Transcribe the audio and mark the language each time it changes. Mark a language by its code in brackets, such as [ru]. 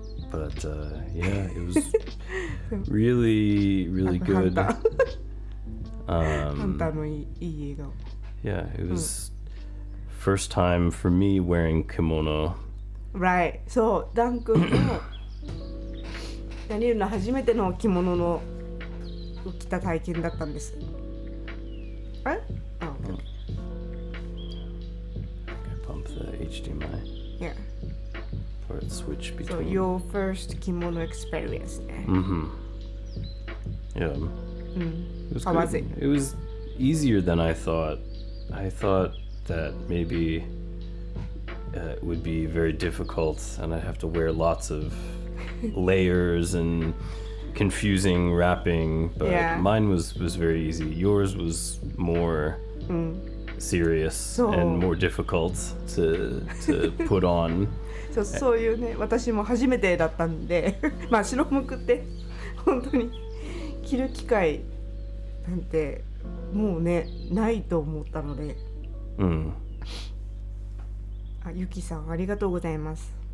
[en] But yeah, it was really, really good. [ja] ハンターのいい笑顔。 [en] Yeah, it was first time for me wearing kimono. Right. [ja] そう、ダン君のダニエルの初めての着物の着た体験だったんです。あれ？あ、OK. [en] I pump the HDMI. Yeah. Or it switch between. So your first kimono experience ね。 Yeah. It was How good. was it? It was easier than I thought. I thought that maybe it would be very difficult and I'd have to wear lots of layers and confusing wrapping, but mine was very easy. Yours was more serious and more difficult to put on. [ja] そういうね、私も初めてだったんでまあ白むくって本当に着る機会なんてもうねないと思ったので、ゆきさんありがとうございます。